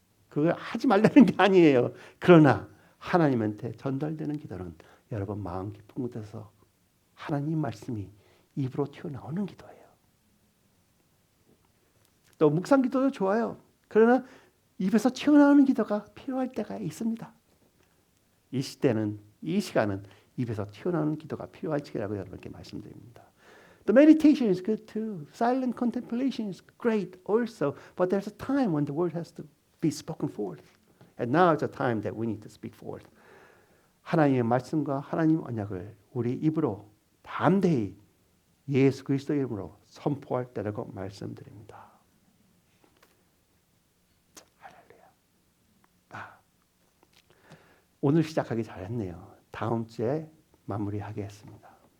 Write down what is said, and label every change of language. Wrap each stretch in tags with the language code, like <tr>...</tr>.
<ko>그걸 하지 말라는 게 아니에요. 그러나 하나님한테 전달되는 기도는 여러분 마음 깊은 곳에서 하나님 말씀이 입으로 튀어나오는 기도예요. 또 묵상 기도도 좋아요. 그러나 입에서 튀어나오는 기도가 필요할 때가 있습니다. 이 시간은 입에서 튀어나오는 기도가 필요할 시기라고 여러분께 말씀드립니다.</ko> <en>The meditation is good too. Silent contemplation is great also. But there's a time when the word has to be spoken forth. And now is the time that we need to speak forth.</en> <ko>하나님의 말씀과 하나님 언약을 우리 입으로 담대히 예수 그리스도의 이름으로 선포할 때라고 말씀드립니다. 오늘 시작하기 잘했네요. 다음 주에 마무리하겠습니다.</ko>